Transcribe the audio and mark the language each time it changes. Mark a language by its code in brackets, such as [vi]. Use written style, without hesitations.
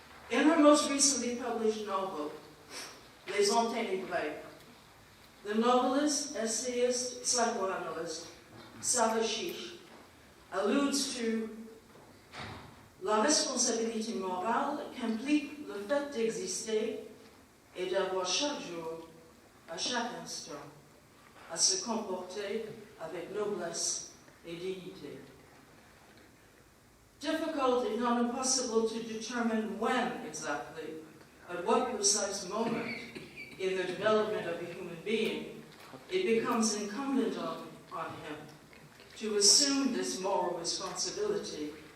[en] In her most recently published novel, Les Enténébrés, the novelist, essayist, psychoanalyst, Sousse alludes to [fr] La responsabilité morale qu'implique le fait d'exister et d'avoir chaque jour, à chaque instant, à se comporter avec noblesse et dignité. [en] Difficult, if not impossible, to determine when exactly, at what precise moment in the development of a human being, it becomes incumbent on him to assume this moral responsibility.